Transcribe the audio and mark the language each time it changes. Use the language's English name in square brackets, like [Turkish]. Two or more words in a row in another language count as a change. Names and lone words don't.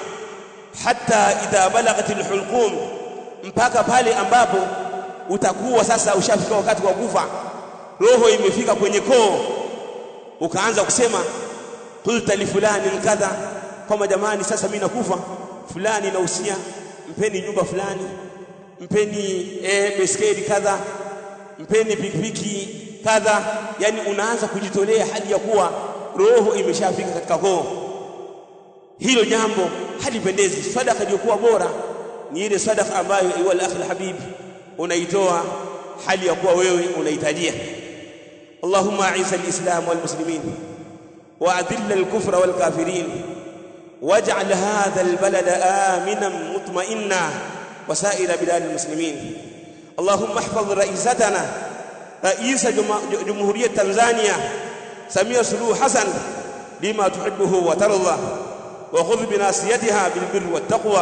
[Arabic] حتى إذا بلغت الحلقوم, [Swahili] mpaka pale ambapo utakuwa sasa ushafika wakati wa kufa, roho imefika kwenye koo, ukaanza kusema [Arabic] قلت لفلان كذا, [Swahili] kama jamani, sasa mimi nakufa, fulani nausia, mpeni nyumba fulani, mpeni beskeli kadha, mpeni pikipiki kadha. Yani unaanza kujitolea hali ya kuwa roho imeshafika katika koo. Hilo jambo halipendezi. Sadaka iliyokuwa bora ni ile sadaka ambayo iwa [Arabic] الأخ الحبيب [Swahili] unaitoa hali ya kuwa wewe unahitajia. [Arabic] اللهم أعز الإسلام والمسلمين وأذل الكفر والكافرين واجعل هذا البلد آمنا مطمئنا وسائر بلاد المسلمين. اللهم احفظ رئيستنا رئيس جمهورية تنزانيا سمية سلوح حسن لما تحبه وترضى، وخذ بناصيتها بالبر والتقوى.